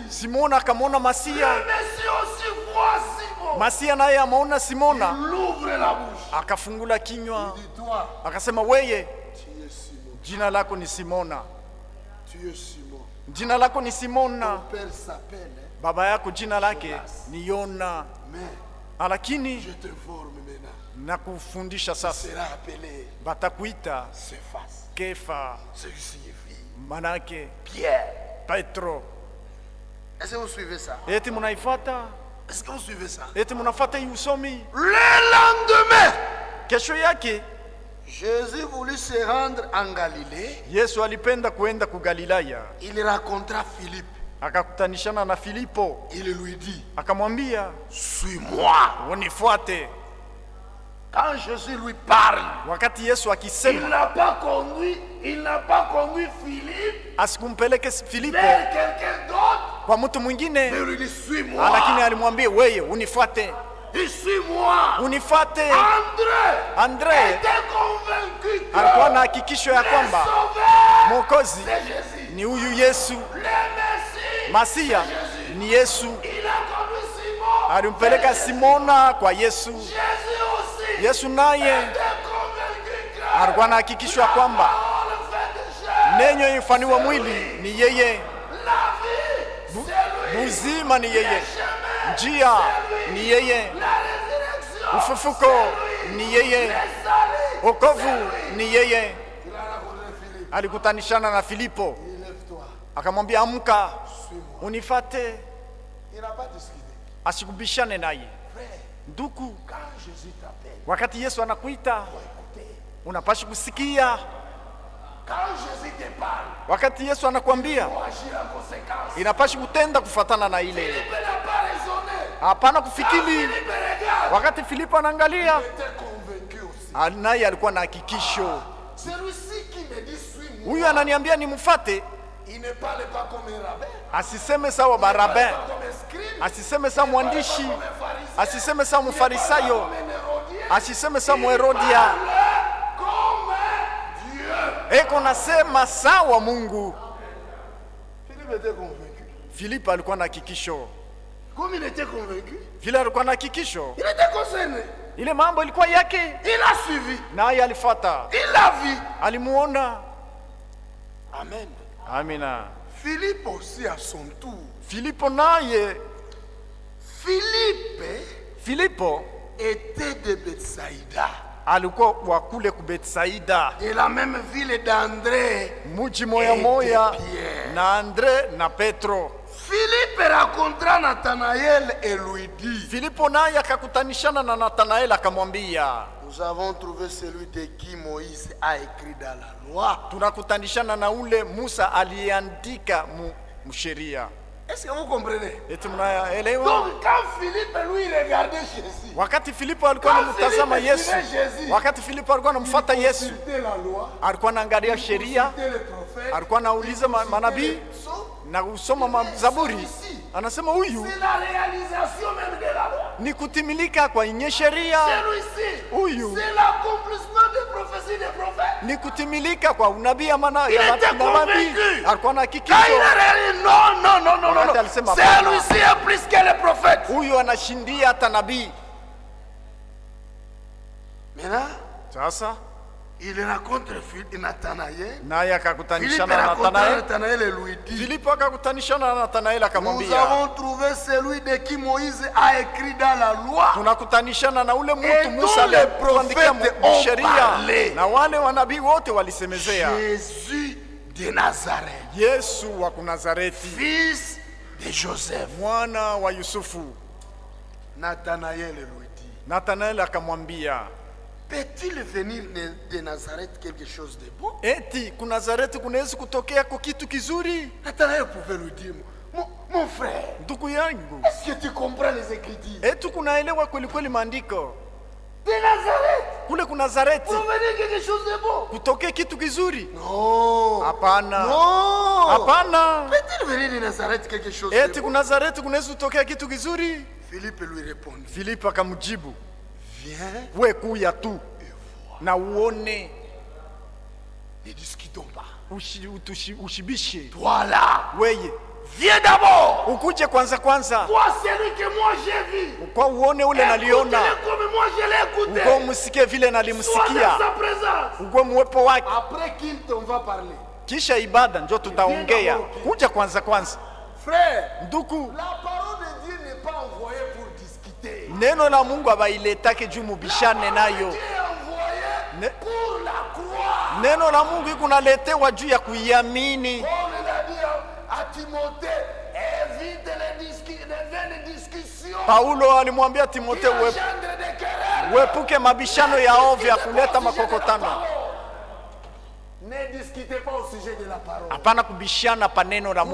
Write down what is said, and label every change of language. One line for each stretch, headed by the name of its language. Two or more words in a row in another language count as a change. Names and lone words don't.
French: Le Messie aussi voit Simon. Il ouvre la bouche. Il dit, toi, tu es Simon. Tu es Simon. Ton père s'appelle
Swahili: baba yako jina lake ni Yona, lakini
French: je te forme maintenant.
Swahili: Nakufundisha sasa, batakuita Kefa, manake
French: Pierre,
Swahili: Petro.
French: Est-ce que vous suivez ça?
Swahili: Eti munaifuata?
French: Est-ce que vous suivez ça?
Swahili: Eti munafuata hii usomi?
French: Le lendemain,
Swahili: kesho yake
French: Jésus voulut se rendre en Galilée.
Swahili: Yesu alipenda kuenda ku Galilaya.
French: Il rencontra Philippe.
Swahili: Akakutanishana na Filipo.
French: Il lui dit,
Swahili: akamwambia,
French: suis-moi.
Swahili: Unifuate.
French: Quand Jésus lui parle,
Swahili: wakati Yesu akisema,
French: il n'a pas conduit Philippe
Swahili: asikumpeleke Filipo
French: vers quelqu'un d'autre,
Swahili: kwa mtu mwingine,
French: mais lui dit suis-moi.
Swahili: lakini alimwambia wewe unifuate.
French: Suis-moi.
Swahili: Unifuate.
French: André était convaincu que
Swahili: alikuwa na hakikisho ya kwamba Mwokozi
French: c'est Jésus.
Swahili: ni huyu Yesu,
French: Le Messie,
Swahili: Masia ni Yesu.
French: il a conduit Simon.
Swahili: Alimpeleka Simona kwa Yesu.
French: Jésus aussi
Swahili: Yesu naye
French: était convaincu que
Swahili: alikuwa na hakikisho ya kwamba
French: parole faite chair,
Swahili: nenyo ifaniwa mwili ni yeye,
French: la vie, c'est lui.
Swahili: uzima ni yeye,
French: Le chemin,
Swahili: njia ni yeye,
French: la résurrection,
Swahili: ufufuko ni yeye,
French: le salut.
Swahili: wokovu ni yeye.
French: Il a rencontré Philippe.
Swahili: Alikutanishana na Filipo,
French: Il lève-toi,
Swahili: akamwambia amka,
French: suis-moi.
Swahili: unifate.
French: Il n'a pas discuté.
Swahili: Asikubishane naye.
French: Frère,
Swahili: Ndugu,
French: quand Jésus t'appelle,
Swahili: wakati Yesu anakuita
French: faut écouter.
Swahili: unapashi kusikia.
French: Quand Jésus te parle,
Swahili: Wakati Yesu anakuambia
French: faut agir en conséquence.
Swahili: inapashi kutenda kufatana na ile,
French: Philippe n'a pas raisonné.
Swahili: hapana
French: Quand
Swahili: kufikiri.
French: Philippe regarde,
Swahili: Wakati Filipo anaangalia,
French: il était convaincu aussi.
Swahili: naye alikuwa na hakikisho.
French: Celui-ci qui me dit suis-moi,
Swahili: Huyu ananiambia nimfuate,
French: il ne parle pas comme un rabbin,
Swahili: asiseme sawa
French: il ne parle Barabin, pas comme un scribe,
Swahili: asiseme sawa mwandishi,
French: comme un pharisien,
Swahili: asiseme sawa mfarisayo,
French: comme un hérodien,
Swahili: asiseme sawa Mherodia.
French: comme Dieu.
Swahili: Eko nasema sawa Mungu.
French: Philippe était convaincu.
Swahili: Filipo alikuwa na hakikisho.
French: Comme il était convaincu,
Swahili: Vile alikuwa na hakikisho,
French: il était concerné.
Swahili: ile mambo ilikuwa yake,
French: Il a suivi,
Swahili: naye alifuata,
French: il l'a vu.
Swahili: alimuona.
French: Amen.
Swahili: Amina.
French: Philippe aussi à son tour.
Swahili: Filipo naye, Filipo
French: Était de Bethsaïda,
Swahili: alikuwa wa kule ku Betsaida,
French: de la même ville d'André.
Swahili: muji moya moya na Andre na Petro.
French: Philippe rencontra Nathanaël et lui dit,
Swahili: Filipo naye akakutanishana na Nathanaeli akamwambia,
French: nous avons trouvé celui de qui Moïse a écrit dans la loi.
Swahili: tunakutanishana na ule Musa aliandika msheria.
French: Est-ce que vous comprenez?
Swahili: Eti mnaelewa?
French: Donc quand Philippe lui regardait Jésus,
Swahili: Wakati Filipo alikuwa anamtazama
French: Philippe
Swahili: Yesu,
French: suivait Jésus,
Swahili: wakati Filipo alikuwa anamfuata Yesu,
French: consultait la loi,
Swahili: alikuwa anaangalia sheria,
French: consultait les prophètes,
Swahili: alikuwa anauliza manabii na kusoma Zaburi. Anasema huyu
French: c'est la réalisation même de la loi.
Swahili: ni kutimilika kwa yenye sheria,
French: Celui-ci,
Swahili: huyu
French: c'est l'accomplissement des prophéties des prophètes.
Swahili: ni kutimilika kwa unabii ya
French: Il était
Swahili: manabii.
French: convaincu.
Swahili: Alikuwa na
French: Quand il
Swahili: hakikisho,
French: a réalisé, non.
Swahili: Wakati alisema
French: Celui-ci est plus que les prophètes.
Swahili: huyu anashindia hata nabii.
French: Maintenant,
Swahili: Sasa
French: il rencontre Nathanaël.
Swahili: naye
French: Philippe
Swahili: akakutanishana na
French: rencontre
Swahili: Nathanaeli.
French: Nathanaël et lui dit,
Swahili: Filipo akakutanishana na Nathanaeli
French: nous
Swahili: akamwambia,
French: avons trouvé celui de qui Moïse a écrit dans la loi.
Swahili: tunakutanishana na ule
French: Et
Swahili: mtu Musa
French: dont les
Swahili: aliyetuandikia
French: prophètes ont
Swahili: sheria,
French: parlé.
Swahili: na wale wanabii wote walisemezea
French: Jésus de Nazareth,
Swahili: Yesu wa Nazareti,
French: fils de Joseph.
Swahili: mwana wa Yusufu.
French: Nathanaël lui dit,
Swahili: Nathanaeli akamwambia,
French: peut-il venir de Nazareth quelque chose de bon?
Swahili: eti ku Nazareti kunaweza kutokea kwa kitu kizuri?
French: Nathanaël pouvait lui dire, mon frère,
Swahili: Ndugu yangu,
French: est-ce que tu comprends les Écritures?
Swahili: eti kunaelewa kweli kweli maandiko?
French: De Nazareth,
Swahili: Kule ku Nazareti
French: pour venir quelque chose de bon?
Swahili: kutokea kitu kizuri?
French: Non.
Swahili: Hapana,
French: Non.
Swahili: hapana.
French: Peut-il venir de Nazareth quelque chose de
Swahili: Eti ku
French: bon?
Swahili: Nazareti kunaweza kutokea kitu kizuri?
French: Philippe lui répondit,
Swahili: Filipo akamjibu,
French: viens
Swahili: we kuya tu na uone,
French: ne discutons pas.
Swahili: ushibishe.
French: Toi là,
Swahili: Weye
French: viens d'abord.
Swahili: ukuje kwanza,
French: Vois celui que moi j'ai vu.
Swahili: kwa uone ule naliona,
French: Écoute-le comme moi je l'ai écouté.
Swahili: uko musikie vile
French: Sois
Swahili: nalimsikia,
French: dans sa présence.
Swahili: uko muwepo wake.
French: Après qu'il on va parler.
Swahili: Kisha ibada njo tutaongea. Kuja kwanza.
French: Frère,
Swahili: Ndugu,
French: la parole de Dieu n'est pas envoyée pour discuter.
Swahili: neno la Mungu abailetake juu mubishane nayo.
French: Dieu est envoyé Ne- pour la croix.
Swahili: Neno la Mungu ikunaletewa juu ya kuiamini.
French: Paul l'a dit à Timothée, évite les vaines discussions
Swahili: Paulo alimwambia
French: qui
Swahili: Timotheo,
French: engendrent des querelles.
Swahili: uepuke mabishano ya ovyo ya kuleta makokotano.
French: Ne discutez pas au sujet de la parole.
Swahili: Hapana kubishana pa neno la